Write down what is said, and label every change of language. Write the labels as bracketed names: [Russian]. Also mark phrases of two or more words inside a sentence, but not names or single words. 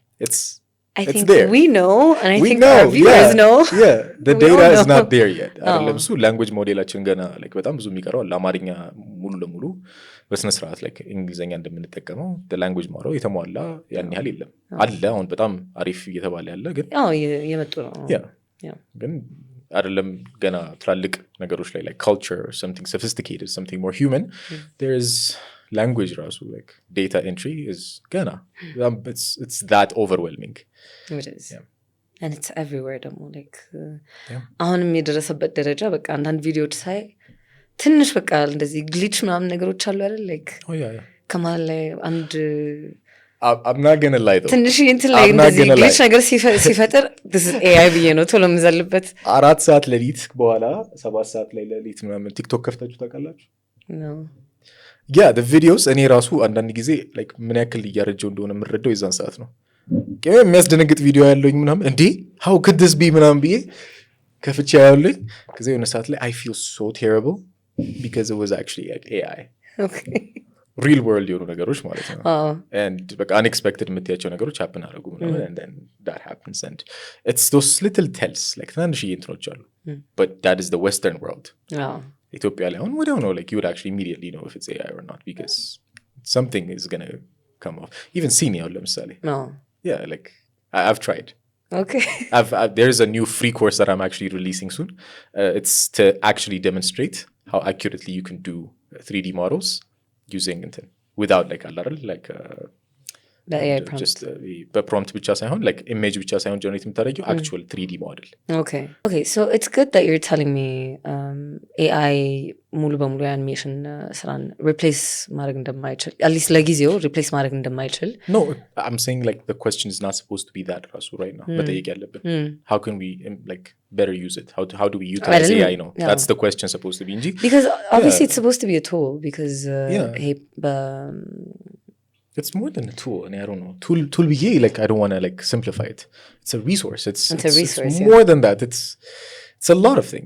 [English] I it's think there. we know and I we think know, our viewers know. Yeah, the data is not there yet. [Amharic] አይደለም እሱ language ሞዴላችን ገና like በጣም ብዙ የሚቀረው ለአማርኛ ሙሉ ለሙሉ በስነ ስርዓት like እንግሊዘኛ እንደምንጠቀመው [English] the language model [Amharic] የተሟላ ያን ያህል የለም። አለ አሁን በጣም አሪፍ እየተባለ ያለ ግን የመጡ ነው። ግን አይደለም ገና ትላልቅ ነገሮች ላይ [English] like culture or something sophisticated, something more human, there is language rasu like data entry is gonna it's that overwhelming. It is. And it's everywhere [Amharic] ደግሞ like አሁንም የደረሰበት ደረጃ በቃ አንዳንድ ቪዲዮዎች ሳይ ትንሽ በቃ እንደዚህ ግሊች ምናምን ነገሮች አሉ አይደል like ከመሀል ላይ አንድ [English] I'm not gonna lie though. [Amharic] ትንሽ እንትን ላይ እንደዚህ ግሊች ነገር ሲፈጥር [English] this is AI [Amharic] ብዬ ነው ቶሎ የምዘልበት። 4 ሰዓት ሌሊት በኋላ 7 ሰዓት ላይ ሌሊት ምናምን ቲክቶክ ከፍታችሁ ታውቃላችሁ? [English] No. Yeah, the videos [Amharic] እኔ ራሱ አንዳንድ ጊዜ like ምን ያክል እያረጀው እንደሆነ የምረዳው የዛን ሰዓት ነው። የሚያስደነግጥ ቪዲዮ ያለኝ ምናምን እንዴ [English] how could this be [Amharic] ምናምን ብዬ ከፍቼ ያለኝ ከዛ የሆነ ሰዓት ላይ [English] I feel so terrible because it was actually like AI. Okay. real world [Amharic] የሆኑ ነገሮች ማለት ነው [English] and በቃ unexpected [Amharic] የምትያቸው ነገሮች [English] happen አደረጉ ምናምን and then that happens and it's those little tells like [Amharic] ትናንሽዬ እንትኖች አሉ [English] but that is the western world. [Amharic] ኢትዮጵያ ላይ አሁን ወዲያው ነው [English] like you would actually immediately know if it's AI or not because something is gonna come off. Even Sini [Amharic] ያው ለምሳሌ [English] yeah like I've tried. Okay. There's a new free course that I'm actually releasing soon. It's to actually demonstrate how accurately you can do 3D models using it without like a lot like the AI prompt. Just prompt [Amharic] ብቻ ሳይሆን [English] like image [Amharic] ብቻ ሳይሆን [English] generate የምታደርጊው actual 3D model. Okay, so it's good that you're telling me AI [Amharic] ሙሉ በሙሉ የአኒሜሽን ስራን [English] replace [Amharic] ማድረግ እንደማይችል [English] at least ለጊዜው replace [Amharic] ማድረግ እንደማይችል. [English] No, I'm saying like the question is not supposed to be that ራሱ right now. [Amharic] መጠየቅ ያለብን [English] how can we like better use it? How do we utilize AI now? That's the question supposed to be እንጂ because obviously it's supposed to be a tool because it's more than a tool and I don't know tool ብዬ like I don't want to like simplify it. It's a resource. It's more than that. It's a lot of things.